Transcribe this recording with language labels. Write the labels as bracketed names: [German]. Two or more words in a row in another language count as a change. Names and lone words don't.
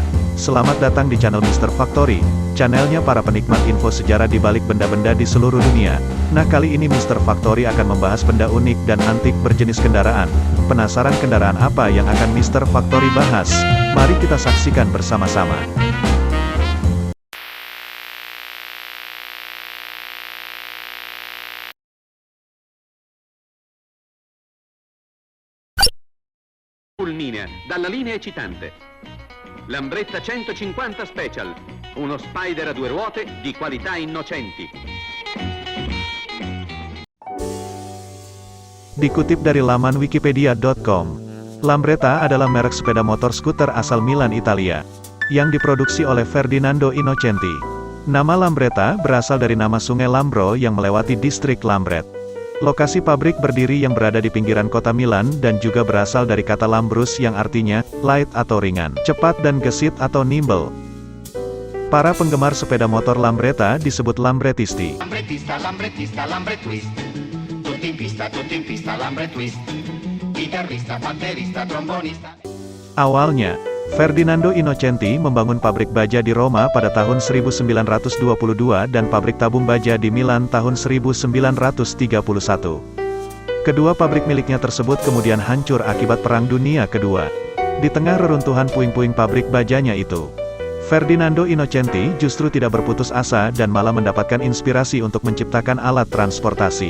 [Indonesian] Selamat datang di channel Mr. Factory, channelnya para penikmat info sejarah di balik benda-benda di seluruh dunia. Nah, kali ini Mr. Factory akan membahas benda unik dan antik berjenis kendaraan. Penasaran kendaraan apa yang akan Mr. Factory bahas? Mari kita saksikan bersama-sama. [Italian] Fulminea, dalla linea eccitante. Lambretta 150 Special, uno Spider a due ruote di qualità innocenti. [Indonesian] Dikutip dari laman wikipedia.com, Lambretta adalah merek sepeda motor skuter asal Milan, Italia, yang diproduksi oleh Ferdinando Innocenti. Nama Lambretta berasal dari nama sungai Lambro yang melewati distrik Lambret. Lokasi pabrik berdiri yang berada di pinggiran kota Milan dan juga berasal dari kata lambrus yang artinya light atau ringan, cepat dan gesit atau nimble. Para penggemar sepeda motor Lambretta disebut Lambretisti. [Italian] Lambrettista, lambrettista, lambretwist. Tutti in pista, lambretwist. Chitarrista, batterista, trombonista. [Indonesian] Awalnya, Ferdinando Innocenti membangun pabrik baja di Roma pada tahun 1922 dan pabrik tabung baja di Milan tahun 1931. Kedua pabrik miliknya tersebut kemudian hancur akibat Perang Dunia Kedua. Di tengah reruntuhan puing-puing pabrik bajanya itu, Ferdinando Innocenti justru tidak berputus asa dan malah mendapatkan inspirasi untuk menciptakan alat transportasi.